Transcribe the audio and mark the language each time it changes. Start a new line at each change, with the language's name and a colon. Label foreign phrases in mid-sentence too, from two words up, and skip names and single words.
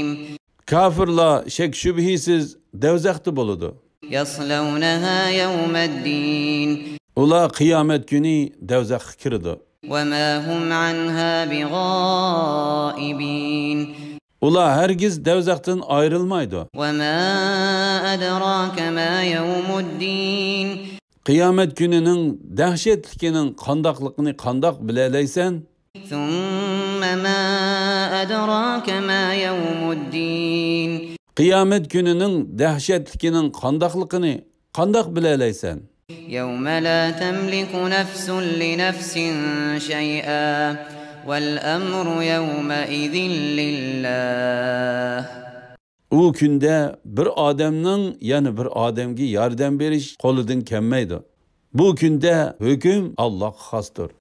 Uzbek: Kafirlar shak shubhisiz do'zaxda bo'ladi.
Arabic: يصلونها يوم الدين.
Uzbek: Ular qiyomat kuni do'zaxga kiradi.
Arabic: وما هم عنها بغائبين.
Uzbek: Ular hergiz do'zaxdan ayrılmaydı.
Arabic: وما أدراك ما يوم الدين.
Uzbek: Qiyomat kunining dahshatligining qandoqligini qandoq bilalaysan?
Arabic: ثم ما أدراك ما يوم الدين.
Uzbek: Qiyomat kunining dahshatligining qandoqligini qandoq bilalaysan?
Arabic: يوم لا تملك نفس لنفس شيئا والأمر يومئذ لله.
Uzbek: U kunda bir odamning yana bir odamga yordam berish qo'lidan kelmaydi. Bu kunda hukm Allohga xosdir.